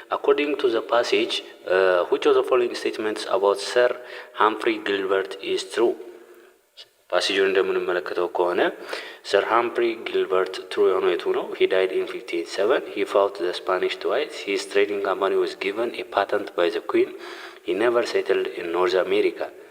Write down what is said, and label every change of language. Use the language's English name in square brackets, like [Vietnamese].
[English] According to the passage, which of the following statements about Sir Humphrey Gilbert is true? [Amharic] ፓሴጁን እንደምንመለከተው ከሆነ Sir Humphrey Gilbert true የሆነው የቱ ነው? [English] He died in 1587. He fought the Spanish twice. His trading company was given a patent by the Queen. He never settled in North America.